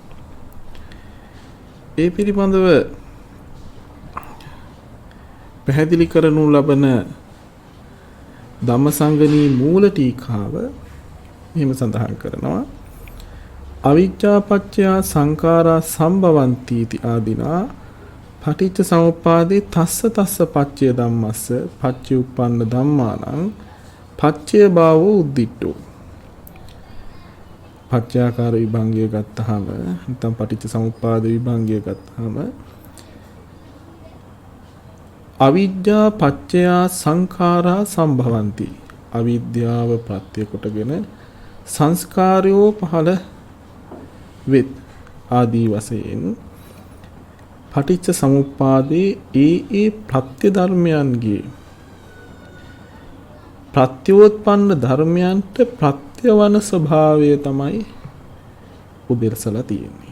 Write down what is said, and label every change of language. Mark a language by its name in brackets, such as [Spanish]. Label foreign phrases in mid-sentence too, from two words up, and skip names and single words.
[Sinhala] ඒ පිළිබඳව පැහැදිලි කරනු ලබන ධම්මසංගණී මූල ටීකාව මෙහෙම සඳහන් කරනවා. [Pali] අවිජ්ජා පත්‍ය සංඛාරා සම්භවಂತಿ ති ආදිනා පටිච්ච සමුප්පාදේ තස්ස තස්ස පච්චය ධම්මස්ස පච්චය උප්පන්න ධම්මානං පච්චය භාවෝ උද්දිට්ඨෝ. [Sinhala] පච්චයාකාර විභංගය ගත්තාම නැත්නම් පටිච්ච සමුප්පාද විභංගය ගත්තාම [Pali] අවිද්‍යා පත්‍ය සංඛාරා සම්භවಂತಿ. [Sinhala] අවිද්‍යාව ප්‍රත්‍ය කොටගෙන සංස්කාරයෝ පහළ වෙත් ආදී වශයෙන් පටිච්ච සමුප්පාදේ ඒ ප්‍රත්‍ය ධර්මයන්ගේ ප්‍රත්‍යෝත්පන්න ධර්මයන්ට ප්‍රත්‍යවන ස්වභාවය තමයි උදෙරසලා තියෙන්නේ.